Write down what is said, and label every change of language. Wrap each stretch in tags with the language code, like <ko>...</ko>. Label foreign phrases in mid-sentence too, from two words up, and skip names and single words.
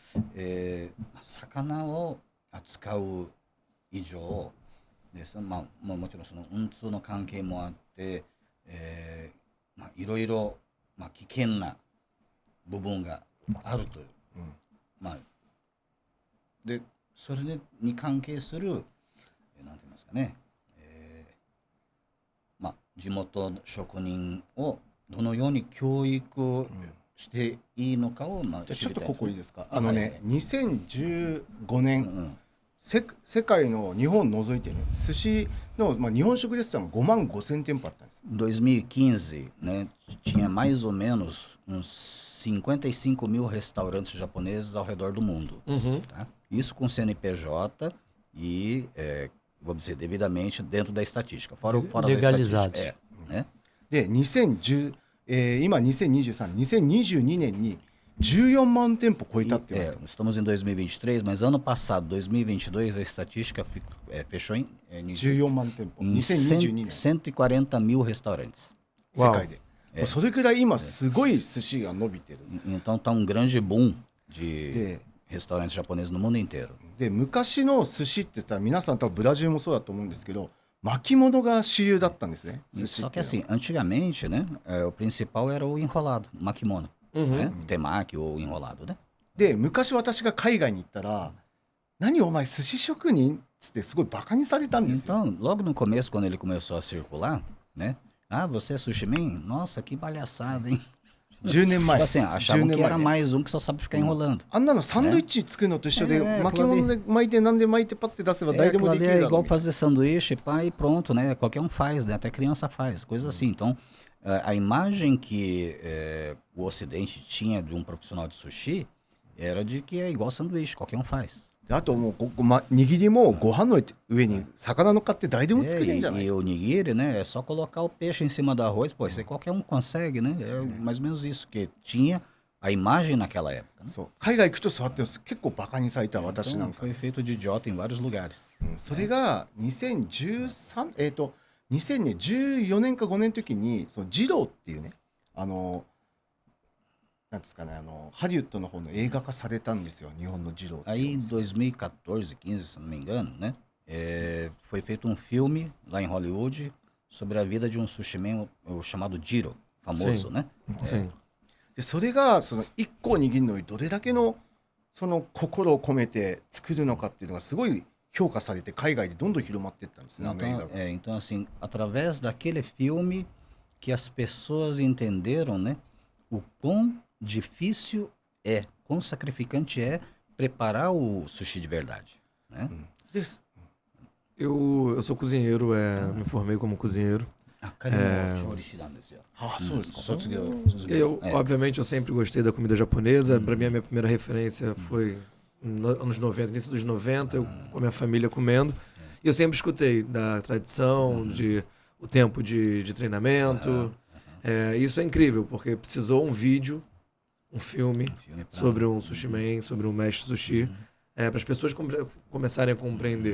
<ja>魚を扱う以上でもちろんその運通の関係もあって、いろいろ危険な部分があるという、でそれに関係するなんて言いますかね、地元の職人をどのように教育していいのかを、じゃあちょっとここいいですか。はいはい 2015 う年、ん世界の日本を除いてね、寿司の、日本食レストラン5万5千店舗あったんですよ。</ja> <pt>2015, né, tinha mais ou menos uns 55 mil restaurantes japoneses ao redor do mundo. Tá? Isso com CNPJ e, vamos dizer, devidamente dentro da estatística. Fora Legalizados. da estatística.</pt> <ja>ね。で2010、今2023、2022年に14万店舗超えたって言われた。</ja> <pt>Estamos em 2023, mas ano passado, 2022, a estatística fechou em</pt> <ja>14万店舗。</ja> <pt>em</pt> <ja>2022年。</ja> <pt>140 mil restaurantes.</pt> <ja>世界で。もうそれくらい今すごい寿司が伸びてる。</ja> <pt>Então está um grande boom de</pt> <ja>で</ja> <pt>restaurantes japoneses no mundo inteiro.</pt> <ja>で昔の寿司って言ったら皆さん多分ブラジルもそうだと思うんですけど、巻物が主流だったんですね。寿司</ja> <pt>Só</pt> <ja>っ</ja> <pt>que</pt> <ja>ていうのは</ja> <pt>assim, antigamente, né, o principal era o enrolado, o makimono, né? Temaki ou enrolado, né?</pt> <ja>で昔私が海外に行ったら「何お前寿司職人?」っつってすごいバカにされたんですよ。</ja> <pt>Então, logo no começo, quando ele começou a circular, né? Ah, você é</pt> <en>sushi man?</en> <pt>Nossa, que palhaçada, hein?</pt> <ja>10 年前</ja> <pt>Tipo assim,</pt> <ja>10</ja> <pt>achavam</pt> <ja>年</ja> <pt>que era</pt> <ja>前ね</ja> <pt>mais um que só sabe ficar enrolando.</pt> <ja>あんなのサンドイッチ作るのと一緒でええ巻物で巻いて何で巻いてパッて出せば</ja> <pt>É,</pt> <ja>誰でも</ja> <pt>aquilo</pt> <ja>でき</ja> <pt>ali</pt> <ja>る</ja> <pt>é</pt> <ja>だろ</ja> <pt>igual</pt> <ja>うみたいな。</ja> <pt>fazer sanduíche, pá, e pronto, né? Qualquer um faz, né? Até criança faz, coisas assim. Então, a imagem que o Ocidente tinha de um profissional de sushi era de que é igual sanduíche, qualquer um faz.</pt> <ja>であともう握りもご飯の上に魚乗っかって誰でも作れるんじゃない</ja> <pt>E o nigiri, né? É só colocar o peixe em cima do arroz, pô, isso aí qualquer um consegue, né? É mais ou menos isso que tinha a imagem naquela época. Né?</pt> <ja>そう海外行くとそうやって結構バカにされた私な</ja> <pt>Então,</pt> <ja>んか、</ja> <pt>foi feito de idiota em vários lugares.</pt> <ja>それが2014年か5年の時にそのジローっていうねなんですかねハリウッドの方の映画化されたんですよ日本のジローっていう</ja> <pt>Aí, em 2014, 15, se não me engano, né? Foi feito um filme lá em Hollywood sobre a vida de um</pt> <en>sushi man</en> <pt>o chamado Jiro, famoso, Sim. né? Sim.</pt> <ja>でそれがその1個握るのにどれだけのその心を込めて作るのかっていうのがすごい評価されて海外でどんどん広まっていったんですねあの映画</ja> <pt>Então,</pt> <ja>が。</ja> <pt>então, assim, através daquele filme que as pessoas entenderam, né? O quão difícil é, quão sacrificante é preparar o sushi de verdade, né?</pt> <ja>で</ja> <pt>Eu sou cozinheiro, me formei como cozinheiro.</pt> <ja>彼も調理師なんですよ。あそうですか、卒業。</ja> <pt>Obviamente, eu sempre gostei da comida japonesa. Para mim, a minha primeira referência foi nos anos 90, início dos 90, eu com a minha família comendo. E eu sempre escutei da tradição, de o tempo de treinamento. Isso é incrível, porque precisou um vídeo, um filme sobre um</pt> <en>sushi man,</en> <pt>sobre um mestre sushi, para as pessoas começarem a compreender.</pt>